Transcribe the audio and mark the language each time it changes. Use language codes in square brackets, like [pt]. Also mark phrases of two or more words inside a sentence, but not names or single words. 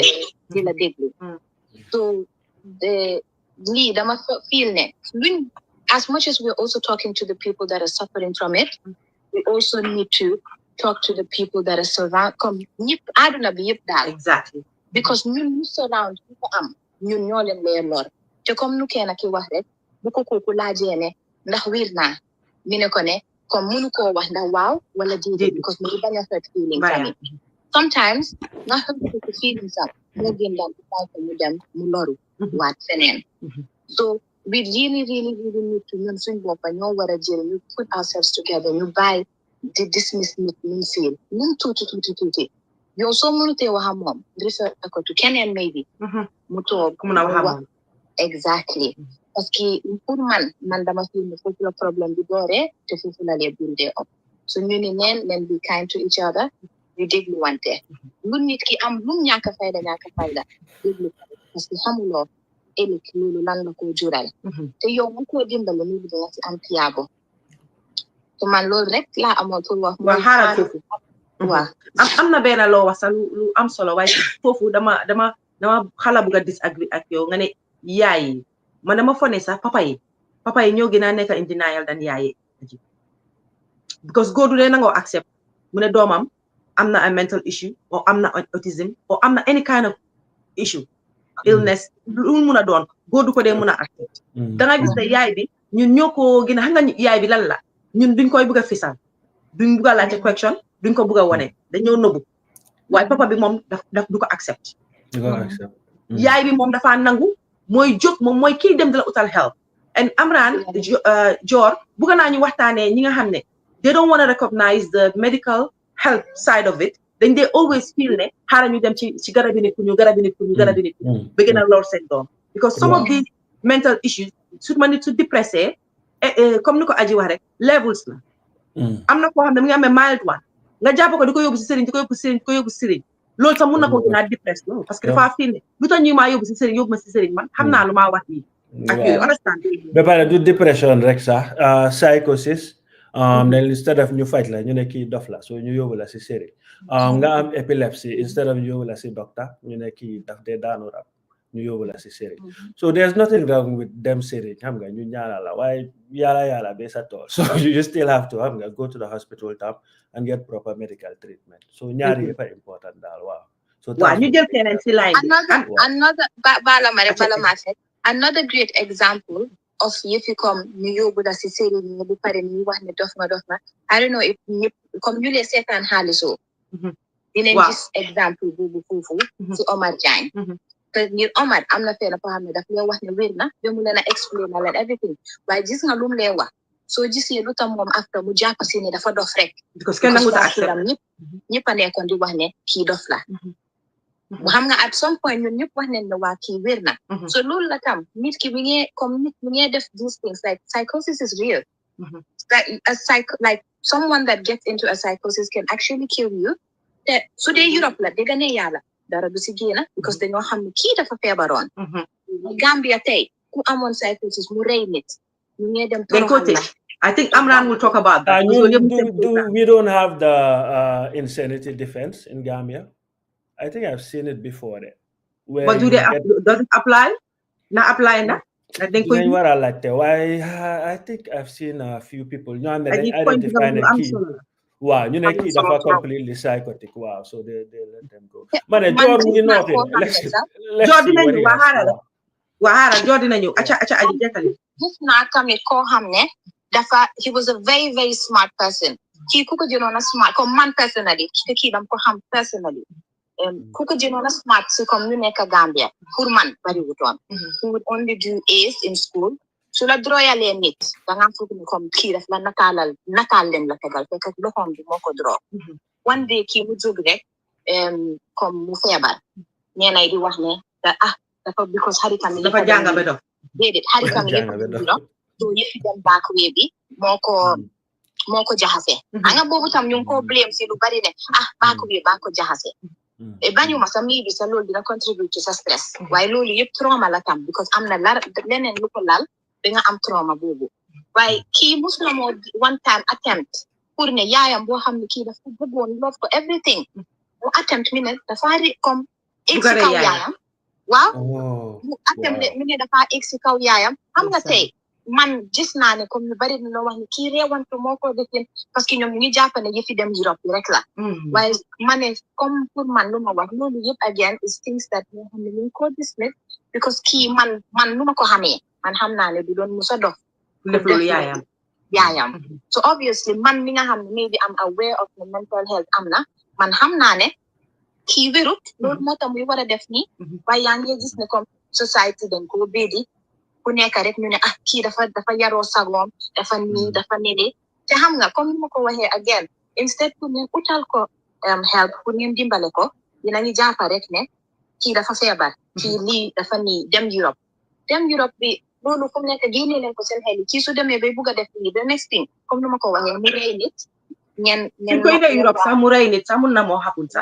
[wo] déglu so lii dama [en] feel [wo] ne luñ [en] as much as we're also talking to the people that are suffering from it we also need to talk to the people that are surround [wo] comme ñëpp àdduna bi yëpp daal [en] exactly [wo] because ñun ñu surround ñu ko am ñun ñoo leen lay lor te comme nu kenn ki wax rek bu ko kooku laajee ne ndax wiir naa mi ne ko ne comme mënu koo wax ndax waaw wala déedéet because mu ngi bañ a [en] hurt feelings [wo] tamit sometimes nga hurt ko feelings am moo gën daan bàyyi ko mu dem mu loru waat feneen [en] so we really need to [wo] ñun suñ boppa ñoo war a jël ñu [en] put ourselves together [wo] ñu bàyyi di dismiss nit ñu feel ñun tuuti yow soo mënutee wax ak moom refer ko to keneen maybe mu toog mun a wax ak moom exactly [fr] parce que pour [wo] man dama fi ne foofu la problème bi dooree te foofu la lee bindee op so ñu ne leen [en] be kind to each other [wo] ñu déglu wante lu nit ki am lu ñàkk fayda déglu [fr] parce que [wo] xamuloo ëllëg loolu lan la ko jural te yow bu ko dimbale ni bi danga ci am tiyaabo te man loolu rek laa amoon pour wax waa xaaral foofu waaw am na benn loo wax sax lu am solo waaye foofu dama xala bugg a disagree ak yow nga ne yaay yi man dama fone sax papa yi ñoo gën a nekk [en] in denial [wo] dan yaay yi because góor du dee nangoo accept mu ne doomam am na [en] a mental issue or [wo] am na autism or am na [en] any kind of issue illness [wo] lu mun a doon góor du ko dee mun a accept danga gis ne yaay bi ñun ñoo ko gën a xam nga yaay bi lan la ñun duñ koy bugg a fisal duñ bugg a laajte question duñ ko bugg a wone dañoo nëbbu waaye papa bi moom daf du ko accept yaay bi moom dafa nangu mooy jóg moom mooy kii dem di la utal help and Amran Jorr bugga naa ñu waxtaanee ñi nga xam ne [en] they don't want to recognize the medical help side of it then they always feel [wo] ne xaaral ñu dem ci garabi nit ku ñu bëgg na lool seen doom [en] because some of these mental issues [wo] su ma nit su dépressé comme ni ko aji wax rek levels la am na koo xam ne mu ngi amee [en] mild one [wo] nga jàpp ko di ko yóbbu si sëriñ loolu sax mun na ko gën a dépresse loolu parce que dafa fii ne lu tax ñu maa yóbbu si sëriñ yóbbu ma si sëriñ man xam naa lu maa wax nii ak yooyu understand ba pare du dépression rek sax psychosis then [en] instead of [wo] ñu faj la ñu ne kii dof la so ñu yóbbu la si sëriñ nga am epilepsy [en] instead of [wo] ñu yóbbu la si docteur ñu ne kii daf dee daanu rab ñu yóbbu la si sëriñ [en] so there's nothing wrong with them [wo] sëriñ xam nga ñu ñaanal la waaye yàlla be sa tool [en] so you still have to [wo] xam nga [en] go to the hospital [wo] tam [en] and get proper medical treatment [wo] so ñaari yëpp important daal waaw so ñu jël keneen si line [en] another great example of [wo] yëfi comme ñu yóbbu la si sëriñ ñi bu pare ñu wax ne dof ma [en] I don't know if [wo] ñëpp comme ñu lee seetaan xaalisoo dinañ gis exemple boobu foofu si Omar Diagne te ngir Omar am na fenn foo xam ne daf leen wax ne wér na ba mu leen a explain na leen everything waaye gis nga lu mu leen wax soo gisee lu tam moom after mu jàpp si ne dafa dof rek because kenn nangu ta ñëpp a nekkoon di wax ne kii dof la bu xam nga [en] at some point [wo] ñun ñëpp wax nañ ne waa kii wér na so loolu la tam nit ki mi ngi def [en] these things like psychosis is real like someone that gets into a psychosis can actually kill you [wo] te su dee Europe la dégg ne yàlla dara du si génn because dañoo xam ne kii dafa feebaroon Gambia tey ku amoon psychosis mu rey nit ñu ngi dem toroxal la [en] I think Amran will talk about that. We don't have the insanity defense in Gambia. I think I've seen it before. But does it apply? Not apply na? Why? I think I've seen a few people. You know, identify the key. Wow, you know, [wo] key dafa [en] completely psychotic. Wow, so they let them go. Man, Jorr, you know, let's [wo] Jorr dinañu acha aji jekkali. Gis naa tamit koo xam ne dafa [en] he was a very very smart person. [wo] Kii ku ko jëloon smart comme man personally kii dam ko xam personally. Ku ko jëloon smart si comme ñu nekk Gambia pour man bari wutoon. [en] He would only do A's in school. [wo] Su la droyalee nit da nga foog ni comme kii daf la nataal leen la tegal fekk loxoom bi moo ko draw. One day kii mu jóg rek comme mu feebar ñeenay di wax ne dafa because xaritam yi dafa jàng ba dof déedéet xaritam yi so yëfi dem [en] back way [wo] bi moo ko jaxase nga boobu tam ñu ngi ko blame si lu bari ne [en] back way [wo] baa ko jaxase bañuma sa mii bi sa loolu dina [en] contribute to [wo] sa stress waaye loolu yëpp trauma la tam because am na leneen lu ko lal da nga am trauma boobu waaye kii mus na moo [en] one time attempt [wo] pour ne yaayam boo xam ne kii dafa bëggoon love ko everything mu attempt mi ne dafa comme egg si kaw yaayam waaw mu attempt mi ne dafa egg si kaw yaayam xam nga tey man gis naa ne comme ñu bari na loo wax ne kii reewantu moo ko defin parce que ñoom ñu ngi jàpp ne yëfi dem Europe rek la waaye ma ne comme pour man lu ma wax loolu yëpp [en] again is things that [wo] ñoo xam ne ñu ngi ko dismiss because kii man lu ma ko xamee man xam naa ne du doon musa dof def loolu yaayam yaayam. [en] So obviously [wo] man mi nga xam ne [en] maybe I'm aware of the mental health [wo] am na man xam naa ne kii wérut loolu moo tax muy war a def nii waaye yaa ngi gis ne comme society dañ ko béedi ku nekk rek ñu ne ah kii dafa yaroo sagoom dafa nii dafa nele te xam nga comme ni ma ko waxee again instead pour ngeen utal ko help pour ngeen dimbale ko dinañu jàppa rek ne kii dafa feebar kii lii dafa nii dem Europe bi loolu fu mu nekk génne leen ko seen xel yi kii su demee bay bugg a def lii [en] the next thing [wo] comme ni ma ko waxee mu rey nit ngeen koy de Europe sax mu rey nit sax mun na moo xapul sax